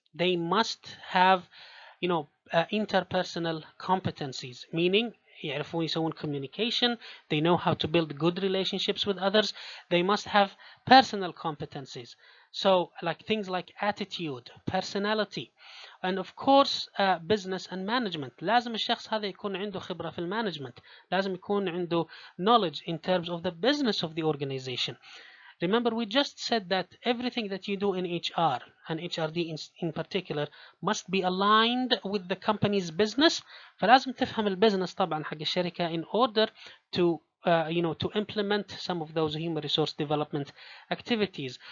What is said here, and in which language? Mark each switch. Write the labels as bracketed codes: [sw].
[en] They must have, interpersonal competencies, meaning [ar] يعرفون يسوون [en] communication, they know how to build good relationships with others. They must have personal competencies, so like things like attitude, personality, and of course business and management. [ar] لازم الشخص هذا يكون عنده خبرة في المانجمنت، لازم يكون عنده [en] knowledge in terms of the business of the organization. Remember, we just said that everything that you do in HR and HRD in particular must be aligned with the company's business. [ar] فلازم تفهم البزنس طبعا حق الشركة [en] in order to to implement some of those human resource development activities.